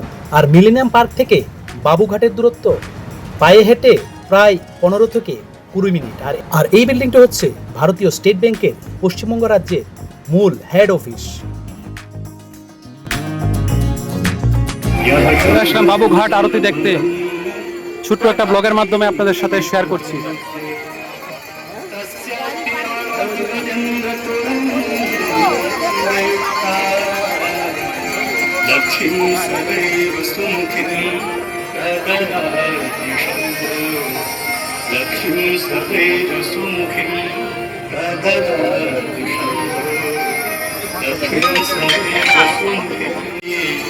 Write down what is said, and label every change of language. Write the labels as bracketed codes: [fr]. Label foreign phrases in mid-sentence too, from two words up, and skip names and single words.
[bn] আর মিলেনিয়াম পার্ক থেকে বাবুঘাটের দূরত্ব পায়ে হেঁটে প্রায় 15 থেকে 20 মিনিট। আর এই বিল্ডিংটা হচ্ছে ভারতীয় স্টেট ব্যাংকের পশ্চিমবঙ্গ রাজ্যের মূল হেড অফিস। চলে আসলাম বাবুঘাট আরতি দেখতে। ছোট্ট একটা ব্লগের মাধ্যমে আপনাদের সাথে শেয়ার করছি। [sa] लक्ष्मी सदैव सुमुखिनी ददाति शम्भो लक्ष्मी सदैव सुमुखिनी ददाति शम्भो लक्ष्मी सदैव सुमुखिनी